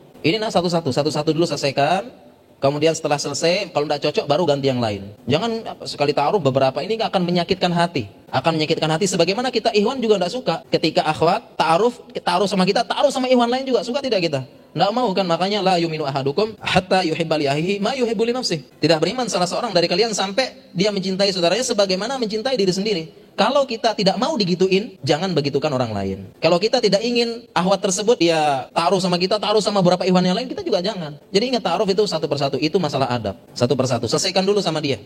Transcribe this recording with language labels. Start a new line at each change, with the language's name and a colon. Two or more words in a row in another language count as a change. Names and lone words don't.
Indonesian: Ini satu-satu dulu selesaikan. Kemudian setelah selesai, kalau tidak cocok baru ganti yang lain. Jangan sekali ta'aruf beberapa, ini akan menyakitkan hati. Akan menyakitkan hati sebagaimana kita ikhwan juga tidak suka. Ketika akhwat ta'aruf sama kita, ta'aruf sama ikhwan lain juga. Suka tidak kita? Tidak mau kan, makanya
Arabic: لا يؤمن أحدكم حتى يحب لأخيه ما يحب لنفسه.
Indonesian: Tidak beriman salah seorang dari kalian sampai dia mencintai saudaranya sebagaimana mencintai diri sendiri. Kalau kita tidak mau digituin, jangan begitukan orang lain. Kalau kita tidak ingin akhwat tersebut dia ta'aruf sama kita, ta'aruf sama beberapa ikhwan yang lain, kita juga jangan. Jadi ingat ta'aruf itu satu persatu, itu masalah adab. Satu persatu, selesaikan dulu sama dia.